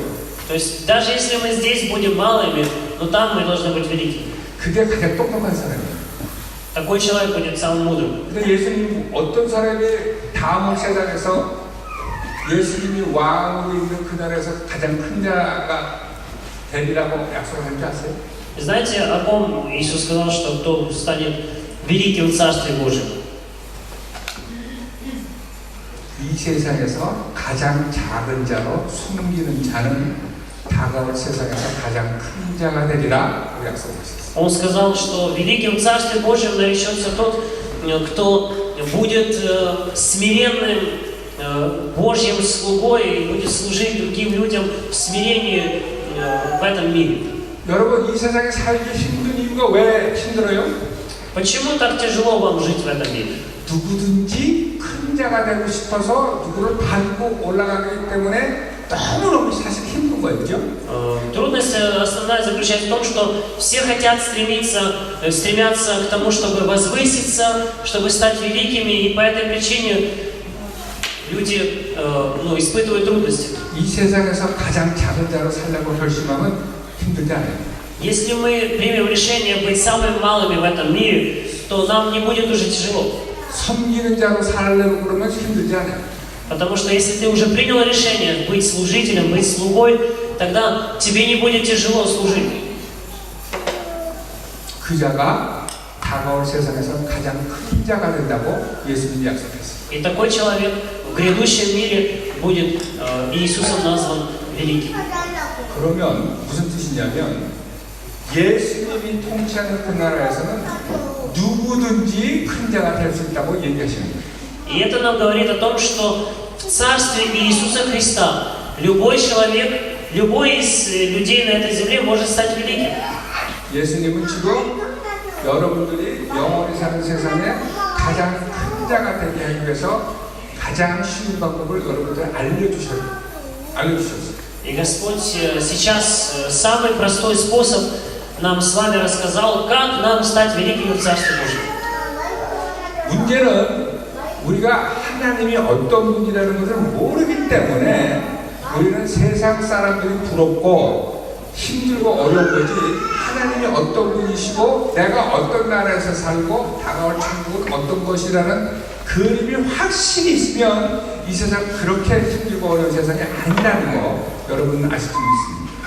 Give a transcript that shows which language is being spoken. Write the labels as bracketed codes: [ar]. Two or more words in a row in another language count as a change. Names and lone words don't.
[ru] То есть даже если мы здесь будем малыми, но там мы должны быть великими. [ko] 그게 가장 똑똑한 사람이에요. [ru] Такой человек будет самым мудрым. [ko] 근데 예수님 어떤 사람이 다음 세상에서 예수님이 왕으로 있는 그 나라에서 가장 큰 자가 되리라고 약속을 한 줄 아세요? [ru] Знаете, о ком Иисус сказал, что кто станет великим в Царстве Божьем? [ko] 이 세상에서 가장 작은 자로 숨기는 자는 다가올 세상에서 가장 큰 자가 되리라 약속하셨어요. [ru] Он сказал, что великим в Царстве Божьем наречется тот, кто будет смиренным Божьим слугой и будет служить другим людям в смирении в этом мире. [ko] 여러분 이 세상에 살기 힘든 이유가 왜 힘들어요? [ru] Почему так тяжело вам жить в этом мире? [ko] 누구든지 큰 자가 되고 싶어서 누구를 밟고 올라가기 때문에 너무너무 사실 힘든 거예요, 그죠? [ru] Трудность основная заключается в том, что все хотят стремятся к тому, чтобы возвыситься, чтобы стать великими, и по этой причине люди испытывают трудности. [ko] 이 세상에서 가장 작은 자로 살려고 결심하면 힘들지 않아요. [ru] Если мы примем решение быть самыми малыми в этом мире, то нам не будет уже тяжело. [ko] 섬기는 자로 살려고 그러면 힘들지 않아요. [ru] Потому что если ты уже принял решение быть служителем, быть слугой, тогда тебе не будет тяжело служить. [ko] 그 자가 다가올 세상에서 가장 큰 자가 된다고 예수님이 약속했어요. [ru] И такой человек в грядущем мире будет Иисусом назван великим. [ko] 그러면 무슨 뜻이냐면 예수님이 통치하는 그 나라에서는 누구든지 큰 자가 될 수 있다고 얘기하시는 거예요. [ru] И это нам говорит о том, что в Царстве Иисуса Христа любой человек, любой из людей на этой земле может стать великим. [ko] 예수님은 지금 여러분들이 영원히 사는 세상에 가장 큰 자가 되게 하기 위해서 가장 쉬운 방법을 여러분들에 알려주셨어요. [ru] И Господь сейчас самый простой способ нам с вами рассказал, как нам стать великими в Царстве Божьем. [ko] 문제는 우리가 하나님이 어떤 분이라는 것을 모르기 때문에 우리는 세상 사람들이 부럽고 힘들고 어려운 거지 하나님이 어떤 분이시고 내가 어떤 나라에서 살고 다가올 천국은 어떤 것이라는 그림이 확실히 있으면 이 세상 그렇게 힘들고 어려운 세상이 아니라는 거 여러분 아실 수 있습니다.